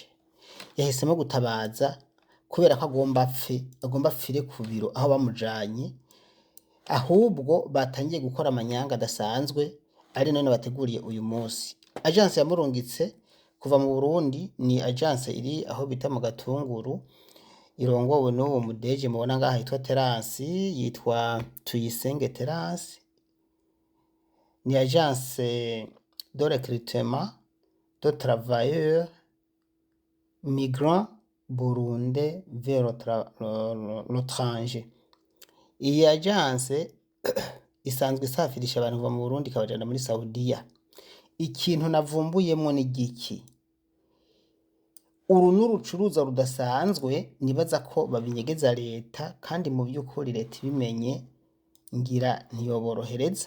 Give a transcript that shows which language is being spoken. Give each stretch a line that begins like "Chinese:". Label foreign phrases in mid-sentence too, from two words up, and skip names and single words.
Rundi: Yahisemo gutabaza kubera ko agomba apfire ku biro aho bamujanye, ahubwo batangiye gukora amanyanga adasanzwe ari none bateguriye uyu munsi. Agence yamurungitse kuva mu Burundi ni agence iri aho bita mu Gatunguru irongowe n'uwo mudeje mubona ngaha yitwa Terasi, yitwa Tuyisenge Terasi.
French: Ni agence de recrutement de travailleurs migrants burundais vers l'étranger.
Rundi: Iyi agence isanzwe isafirisha abantu kuva mu Burundi ikabajana muri Saudiya. Ikintu navumbuyemwo ni giki? Uru n'urucuruza rudasanzwe nibaza ko babinyegeza leta, kandi mu by'ukuri leta ibimenye ngira ntiyoborohereza.